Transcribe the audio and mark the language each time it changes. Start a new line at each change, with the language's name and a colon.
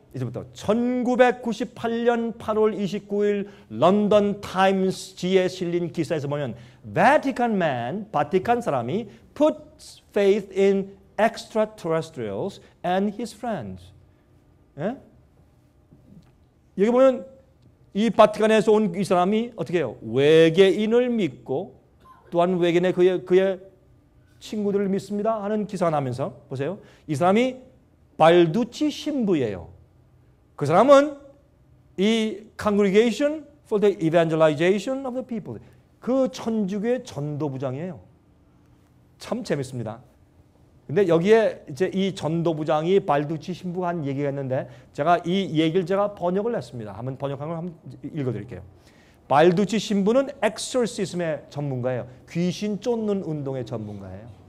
Korean: 이제부터 1998년 8월 29일 런던 타임스지에 실린 기사에서 보면
English: Vatican man,
Korean: 바티칸 사람이
English: puts faith in extraterrestrials and his friends.
Korean: 예? 여기 보면 이 바티칸에서 온 이 사람이 어떻게 해요? 외계인을 믿고 또한 외계인의 그의 친구들을 믿습니다 하는 기사가 나면서 보세요. 이 사람이 발두치 신부예요. 그 사람은 이 Congregation for the Evangelization of the People, 그 천주교의 전도부장이에요. 참 재밌습니다. 근데 여기에 이제 이 전도부장이 발두치 신부가 한 얘기가 있는데 제가 이 얘기를 제가 번역을 했습니다. 한번 번역한 걸 한번 읽어드릴게요. 발두치 신부는 엑소시즘의 전문가예요. 귀신 쫓는 운동의 전문가예요.